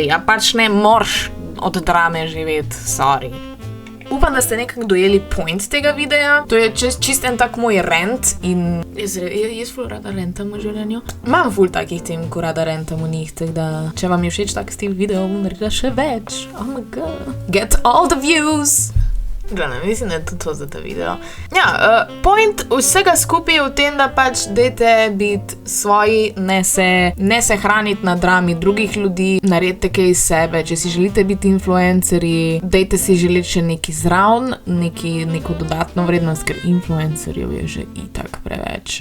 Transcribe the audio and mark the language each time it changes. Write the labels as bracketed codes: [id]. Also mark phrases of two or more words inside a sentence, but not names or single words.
[sl] A pač ne morš od drame živeti, sorry. Upam, da ste nekako dojeli point tega videa. To je čist en tak moj rant in jaz ful rada rentam v življenju. Imam ful takih tem, ko rada rentam v njih, tako da če vam je všeč tak stil video, bom naredila še več. [en] Oh my god. Get all the views! [sl] Gledam, mislim, da je to za ta video. Ja, point vsega skupaj je v tem, da pač dejte biti svoji, ne se hraniti na drami drugih ljudi, naredite kaj iz sebe, če si želite biti influencerji, dejte si želeti še neki zraven, neko dodatno vrednost, ker influencerjev je že itak preveč.